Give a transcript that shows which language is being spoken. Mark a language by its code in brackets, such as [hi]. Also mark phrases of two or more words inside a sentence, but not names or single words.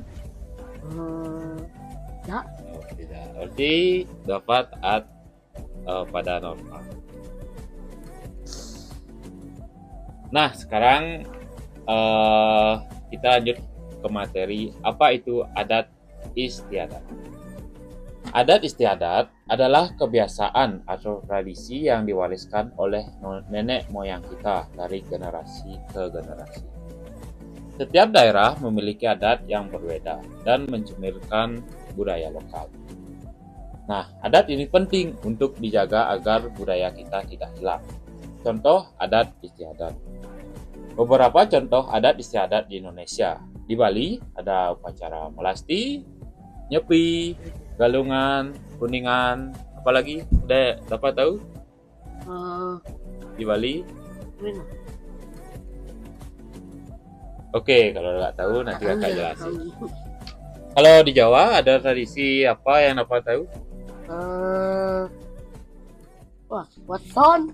[id] Hmm, ya, Oh, tidak. Berarti Dapat taat pada norma. Nah, sekarang kita lanjut ke materi apa itu adat istiadat. Adat istiadat adalah kebiasaan atau tradisi yang diwariskan oleh nenek moyang kita dari generasi ke generasi. Setiap daerah memiliki adat yang berbeda dan mencerminkan budaya lokal. Nah, adat ini penting untuk dijaga agar budaya kita tidak hilang. Contoh adat istiadat. Beberapa contoh adat istiadat di Indonesia. Di Bali ada upacara melasti, nyepi, galungan, kuningan, apalagi? Udah dapat tahu Eh, di Bali? Mana? Oke, kalau nggak tahu nanti kakak Enggak jelasin. tahu. Kalau di Jawa ada tradisi apa yang dapat tahu? Eh, Wah, Watson,